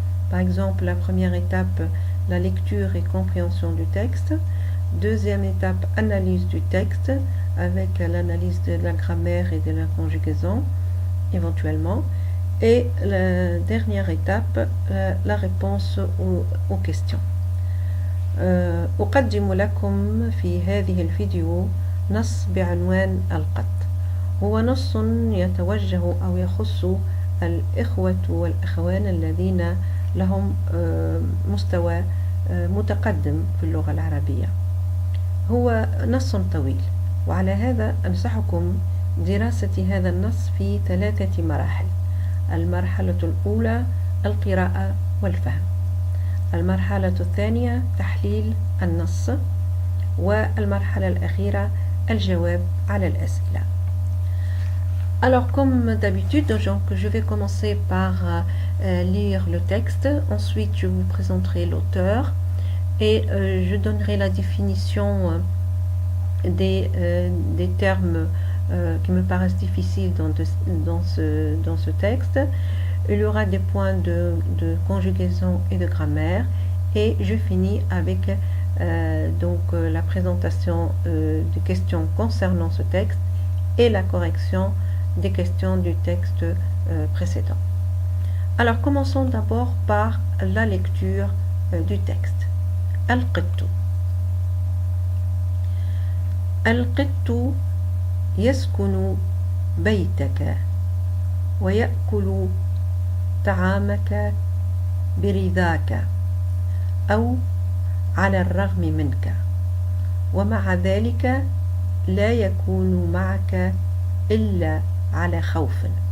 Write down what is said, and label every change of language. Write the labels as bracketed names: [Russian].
[French] Par exemple, la première étape, la lecture et compréhension du texte. Deuxième étape, analyse du texte avec l'analyse de la grammaire et de la conjugaison, éventuellement. Et la dernière étape, la réponse aux questions. [Arabic] أقدم لكم في هذه الفيديو نص بعنوان القط. هو نص يتوجه أو يخص الإخوة والأخوان الذين لهم مستوى متقدم في اللغة العربية. هو نص طويل، وعلى هذا أنصحكم دراسة هذا النص في 3 مراحل. المرحلة الأولى القراءة والفهم، المرحلة الثانية تحليل النص، والمرحلة الأخيرة الجواب على الأسئلة. [French] Alors comme d'habitude, donc, je vais commencer par lire le texte, ensuite je vous présenterai l'auteur et je donnerai la définition des termes qui me paraissent difficiles dans ce texte. Il y aura des points de conjugaison et de grammaire et je finis avec la présentation des questions concernant ce texte et la correction des questions du texte précédent. Alors commençons d'abord par la lecture du texte. [Arabic] Al-Qittu. Al-Qittu yaskunu baytaka wa ya'kulu طعامك برضاك أو على الرغم منك، ومع ذلك لا يكون معك إلا على خوف.